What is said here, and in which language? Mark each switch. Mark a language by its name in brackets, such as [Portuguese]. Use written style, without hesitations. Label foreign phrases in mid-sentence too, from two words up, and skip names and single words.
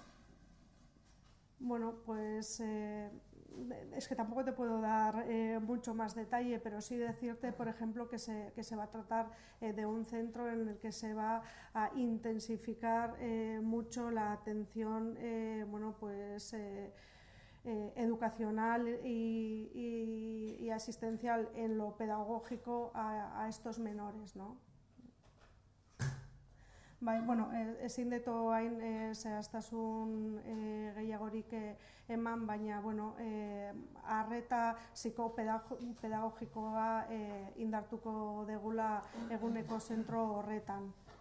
[Spanish] Bueno, pues es que tampoco te puedo dar mucho más detalle, pero sí decirte, por ejemplo, que se va a tratar de un centro en el que se va a intensificar mucho la atención, bueno, pues educacional y asistencial en lo pedagógico a estos menores, ¿no? [Basque] Bai, bueno, ezin dut hain zehaztasun gehiagorik eman, baina, bueno, arreta psikopedagogikoa indartuko degula eguneko zentro horretan.